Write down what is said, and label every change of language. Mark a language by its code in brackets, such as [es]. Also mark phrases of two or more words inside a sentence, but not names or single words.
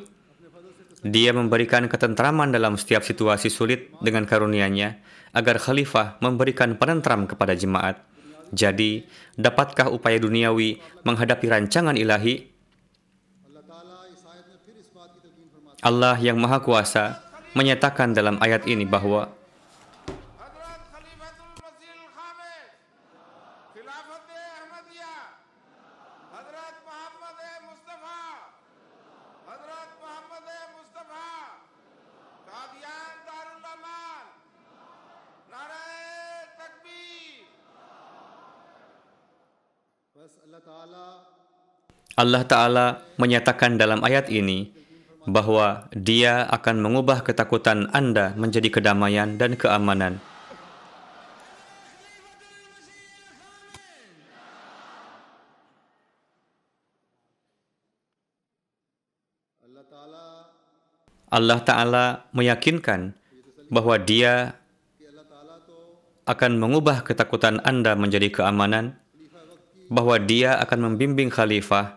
[id] Dia memberikan ketentraman dalam setiap situasi sulit dengan karunia-Nya agar khalifah memberikan penentram kepada jemaat. Jadi, dapatkah upaya duniawi menghadapi rancangan ilahi? Allah yang Maha Kuasa menyatakan dalam ayat ini bahwa [ur] حضرت خلیفۃ المسیح خامس خلافت احمدیہ حضرت محمد مصطفیٰ قادیان دارالامان نعرۂ تکبیر بس اللہ تعالیٰ [id] Allah Ta'ala menyatakan dalam ayat ini bahwa Dia akan mengubah ketakutan Anda menjadi kedamaian dan keamanan. Allah Ta'ala meyakinkan bahwa Dia akan mengubah ketakutan Anda menjadi keamanan, bahwa Dia akan membimbing khalifah.